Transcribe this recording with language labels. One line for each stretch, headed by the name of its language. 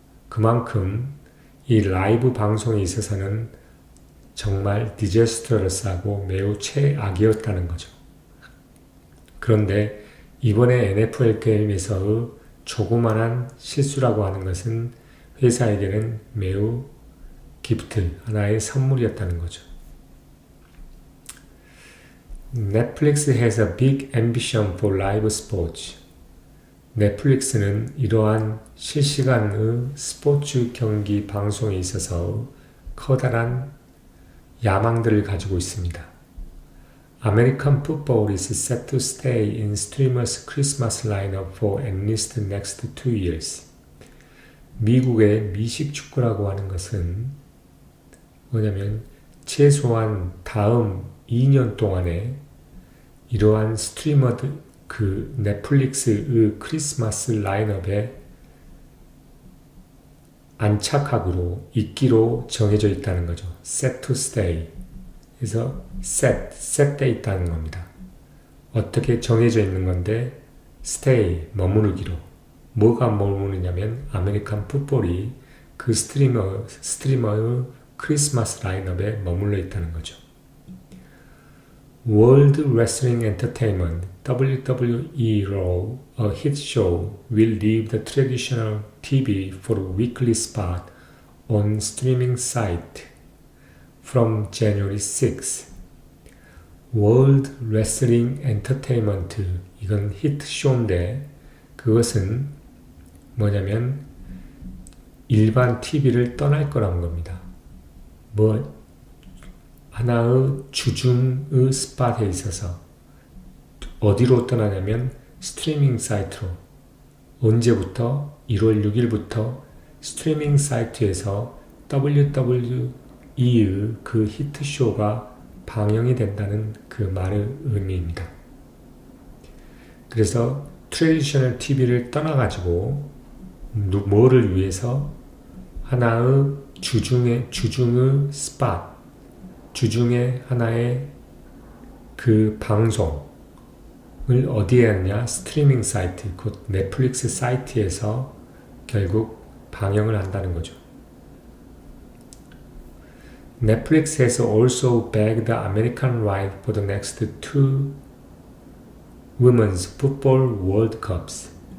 Korean: 그만큼 이 라이브 방송에 있어서는 정말 디저스터러스하고 매우 최악이었다는 거죠. 그런데 이번에 NFL 게임에서의 조그만한 실수라고 하는 것은 회사에게는 매우 기프트, 하나의 선물이었다는 거죠.
English: Netflix has a big ambition for live sports.
Korean: 넷플릭스는 이러한 실시간의 스포츠 경기 방송에 있어서 커다란 야망들을 가지고 있습니다.
English: American football is set to stay in streamers' Christmas lineup for at least the next 2 years.
Korean: 미국의 미식 축구라고 하는 것은 뭐냐면 최소한 다음 2년 동안에 이러한 스트리머들 그 넷플릭스의 크리스마스 라인업에 안착하기로 있기로 정해져 있다는 거죠.
English: set to stay.
Korean: 그래서 set돼 있다는 겁니다. 어떻게 정해져 있는 건데 stay, 머무르기로. 뭐가 머무르냐면 아메리칸 풋볼이 그 스트리머의 크리스마스 라인업에 머물러 있다는 거죠.
English: World Wrestling Entertainment WWE Raw, a hit show, will leave the traditional TV for a weekly spot on streaming site from January 6.
Korean: World Wrestling Entertainment, 이건 히트 쇼인데 그것은 뭐냐면 일반 TV를 떠날 거라는 겁니다. 하나의 주중의 스팟에 있어서 어디로 떠나냐면 스트리밍 사이트로. 언제부터? 1월 6일부터 스트리밍 사이트에서 WWE의 그 히트쇼가 방영이 된다는 그 말의 의미입니다. 그래서 트레디셔널 TV를 떠나가지고 뭐를 위해서 하나의 주중의 스팟, 주중에 하나의 그 방송을 어디에 하느냐? 스트리밍 사이트, 곧 넷플릭스 사이트에서 결국 방영을 한다는 거죠.
English: Netflix has also bagged the American right for the next 2 Women's Football World Cups.